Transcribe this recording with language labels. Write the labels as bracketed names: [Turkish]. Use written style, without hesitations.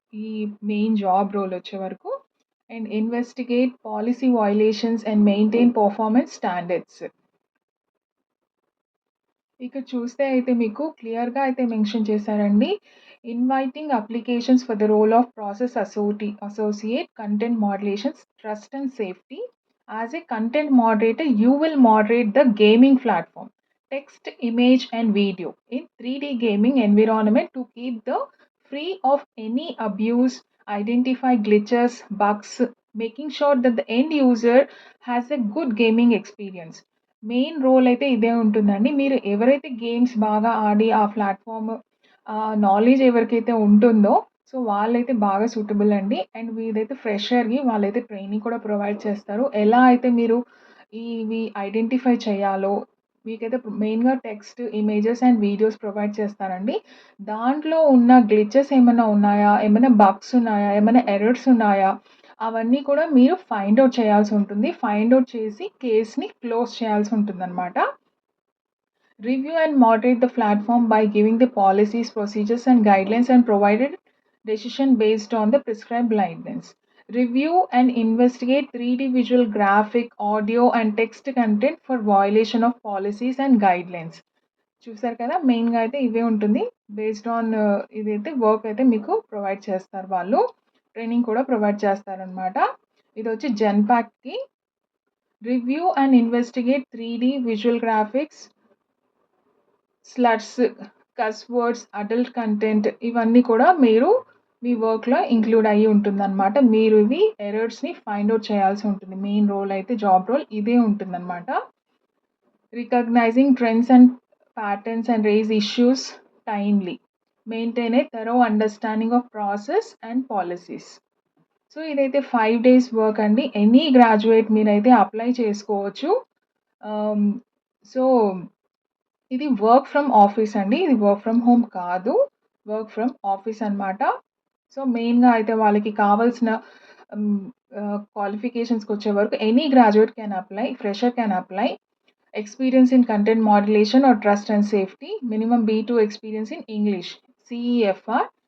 [English] ఈ main job role వచ్చే వరకు. And investigate policy violations and maintain performance standards. [Telugu] ఇక్కడ చూస్తే అయితే మీకు క్లియర్‌గా అయితే మెన్షన్ చేశారండి. [English] Inviting applications for the role of process associate content moderations, trust and safety. As a content moderator, you will moderate the gaming platform, text, image and video in 3D gaming environment to keep the free of any abuse, identify glitches, bugs, making sure that the end user has a good gaming experience. [Telugu] Main role అయితే ఇదే ఉంటుందండి. మీరు ఎవరైతే games బాగా ఆడి ఆ platform knowledge ఎవరికైతే ఉంటుందో, so, వాళ్ళైతే బాగా సూటబుల్ అండి. అండ్ వీదైతే ఫ్రెషర్‌కి వాళ్ళైతే ట్రైనింగ్ కూడా ప్రొవైడ్ చేస్తారు. ఎలా అయితే మీరు ఇవి ఐడెంటిఫై చేయాలో, మీకైతే మెయిన్‌గా text, images and videos provide చేస్తారండి. దాంట్లో ఉన్న గ్లిచెస్ ఏమన్నా ఉన్నాయా? ఏమైనా బగ్స్ ఉన్నాయా? ఏమైనా ఎర్రర్స్ ఉన్నాయా? అవన్నీ కూడా మీరు ఫైండ్ ఔట్ చేయాల్సుంటుంది. ఫైండ్ ఔట్ చేసి కేస్‌ని close చేయాల్సుంటుందనమాట. [English] Review and moderate the platform by giving the policies, procedures, and guidelines and provided decision based on the prescribed guidelines. Review and investigate 3D visual graphic, audio, and text content for violation of policies and guidelines. [Telugu] చూసారు కదా! మెయిన్‌గా అయితే ఇవే ఉంటుంది. Based on ఇదైతే work అయితే మీకు provide చేస్తారు వాళ్ళు. ట్రైనింగ్ కూడా ప్రొవైడ్ చేస్తారనమాట. ఇదొచ్చి జెన్‌పాక్‌కి. Review and investigate 3D visual graphics, స్లట్స్, కస్ వర్డ్స్, అడల్ట్ కంటెంట్ ఇవన్నీ కూడా మీరు మీ వర్క్‌లో ఇంక్లూడ్ అయ్యి ఉంటుందనమాట. మీరు ఇవి ఎర్రర్స్‌ని ఫైండ్ ఔట్ చేయాల్సి ఉంటుంది. మెయిన్ రోల్ అయితే జాబ్ రోల్ ఇదే ఉంటుందనమాట. [English] Recognizing trends and patterns and raise issues timely. Maintain a thorough understanding of process and policies. [Telugu] So, ఇదైతే 5 డేస్ వర్క్ అండి. ఎనీ గ్రాడ్యుయేట్ మీరైతే అప్లై చేసుకోవచ్చు. ఆహ్, సో ఇది వర్క్ ఫ్రమ్ ఆఫీస్ అండి. ఇది వర్క్ ఫ్రమ్ హోమ్ కాదు. వర్క్ ఫ్రమ్ ఆఫీస్ అనమాట. సో, మెయిన్‌గా అయితే వాళ్ళకి కావాల్సిన హ్మ్, క్వాలిఫికేషన్స్‌కొచ్చే వరకు [English] Any graduate can apply. Fresher can apply. Experience in content modulation or trust and safety. Minimum B2 experience in English, CEFR.